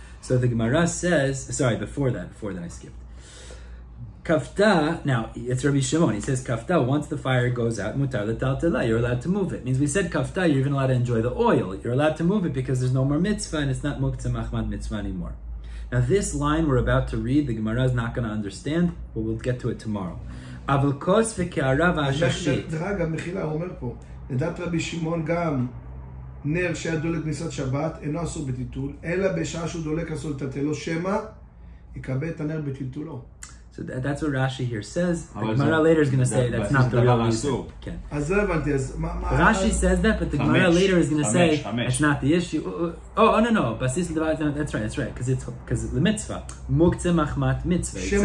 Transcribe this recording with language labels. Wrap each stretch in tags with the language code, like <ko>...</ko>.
<en>So the Gemara says, before that I skipped. Kafta, now it's Rabbi Shimon, he says kafta, once the fire goes out,</en> <he>mutar l'taltela,</he> <en>you're allowed to move it. Means we said kafta, you're even allowed to enjoy the oil. You're allowed to move it because there's no more mitzvah and it's not muktzeh machmat mitzvah anymore. Now this line we're about to read, the Gemara is not going to understand, but we'll get to it tomorrow.</en> <he>אבל כוס וקערה והעששית. דרך אגב, מחילה, הוא אומר פה, לדעת רבי שמעון גם נר שהיה דולק כניסת שבת, אינו אסור בטיטול, אלא בשעה שהוא דולק אסור לטלטלו, שמא יקבל את הנר בטלטולו.</he> <en>So that's what Rashi here says. The Gemara later is going to say that's not the real reason. Rashi says that, but the Gemara later is going to say it's not the issue. No. That's right. Because the mitzvah. Muktzeh machmat mitzvah.</en>